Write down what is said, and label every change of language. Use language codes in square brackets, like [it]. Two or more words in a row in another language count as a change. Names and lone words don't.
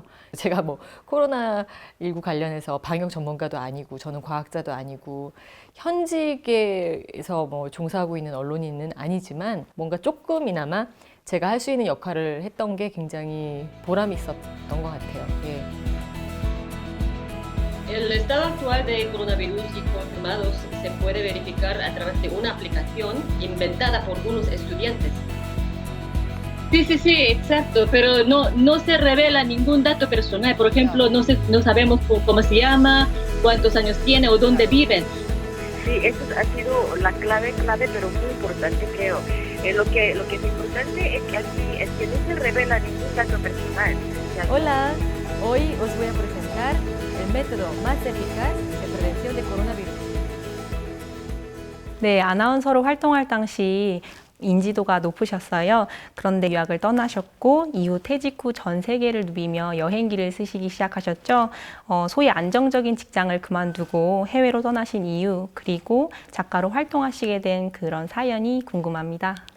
[ko] 제가 코로나19 관련해서 방역 전문가도 아니고 저는 과학자도 아니고 현직에서 종사하고 있는 언론인은 아니지만 뭔가 조금이나마 제가 할 수 있는 역할을 했던 게 굉장히 보람이 있었던 것 같아요. 예. [es] El estado actual de coronavirus y confirmados se puede verificar a través de una aplicación inventada por unos estudiantes. Sí, sí, sí, exacto, pero no se revela ningún dato personal. Por ejemplo, no sabemos cómo se llama, cuántos años tiene o dónde viven. Sí, eso ha sido la clave, pero muy importante, creo. Lo que es importante es que aquí es que no se revela ningún dato personal. Hola, hoy os voy a presentar el método más eficaz de prevención de coronavirus. [ko] 네, 아나운서로 활동할 당시 인지도가 높으셨어요. 그런데 유학을 떠나셨고 이후 퇴직 후 전 세계를 누비며 여행기를 쓰시기 시작하셨죠. 소위 안정적인 직장을 그만두고 해외로 떠나신 이유, 그리고 작가로 활동하시게 된 그런 사연이 궁금합니다.